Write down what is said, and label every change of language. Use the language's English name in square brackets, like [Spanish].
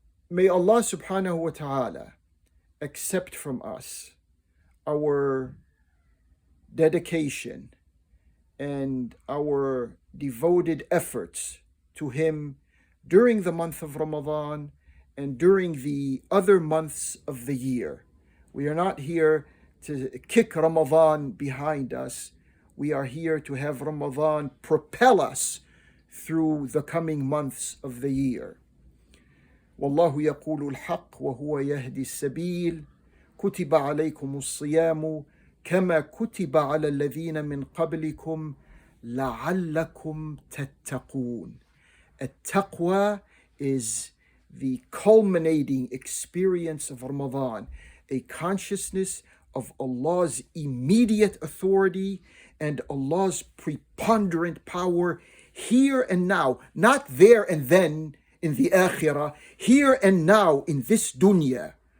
[English] May Allah subhanahu wa ta'ala accept from us our dedication and our devoted efforts to Him during the month of Ramadan and during the other months of the year. We are not here to kick Ramadan behind us. We are here to have Ramadan propel us through the coming months of the year. [Arabic] والله يقول الحق وهو يهدي السبيل كتب عليكم الصيام كما كتب على الذين من قبلكم لعلكم تتقون. [English] التقوى is the culminating experience of Ramadan, a consciousness of Allah's immediate authority and Allah's preponderant power here and now, not there and then in the akhirah, here and now in this dunya.